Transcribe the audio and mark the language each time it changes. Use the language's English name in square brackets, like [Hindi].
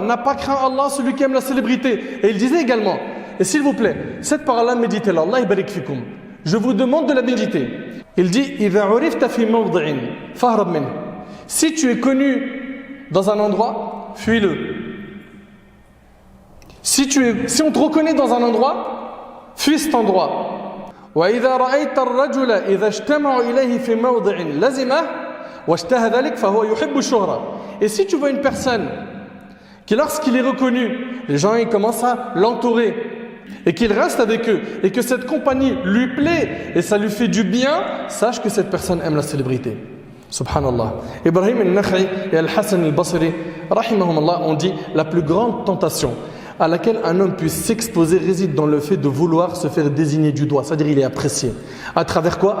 [French] N'a pas craint Allah celui qui aime la célébrité. Et il disait également, et s'il vous plaît, cette parole-là, méditez-la. [Arabic] Allah barik fikum. [French] Je vous demande de la méditer. Il dit [Arabic] Idha urifta fi mawdi'in fahrab minhu. [French] Si tu es connu dans un endroit, fuis-le. Si on te reconnaît dans un endroit, fuis cet endroit. [Arabic] وإذا رأيت الرجل إذا اجتمعوا إليه في موضع لزمه واشتهى ذلك فهو يحب الشهرة. [French] Et si tu vois une personne qui lorsqu'il est reconnu, les gens ils commencent à l'entourer et qu'il reste avec eux et que cette compagnie lui plaît et ça lui fait du bien, sache que cette personne aime la célébrité. Subhanallah. Ibrahim al-Nakhi et Al-Hassan al-Basri rahimahumullah ont dit la plus grande tentation à laquelle un homme puisse s'exposer réside dans le fait de vouloir se faire désigner du doigt, c'est-à-dire il est apprécié. À travers quoi?